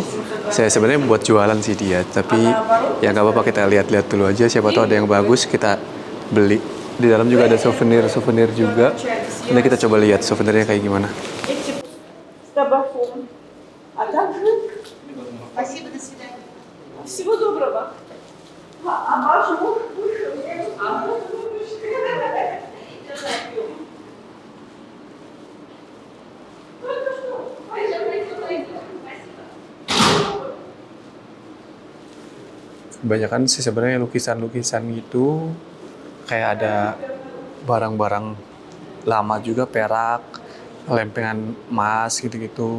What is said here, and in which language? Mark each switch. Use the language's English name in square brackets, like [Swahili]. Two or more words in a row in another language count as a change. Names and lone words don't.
[Indonesian] Saya sebenarnya buat jualan sih dia, tapi ya nggak apa-apa, kita lihat-lihat dulu aja. Siapa tahu ada yang bagus, kita beli. Di dalam juga ada souvenir juga. Nanti kita coba lihat souvenirnya kayak gimana. [Russian] Спасибо, до свидания. Всего доброго. [Indonesian] Kebanyakan sih sebenarnya lukisan-lukisan gitu, kayak ada barang-barang lama juga, perak, lempengan emas gitu-gitu.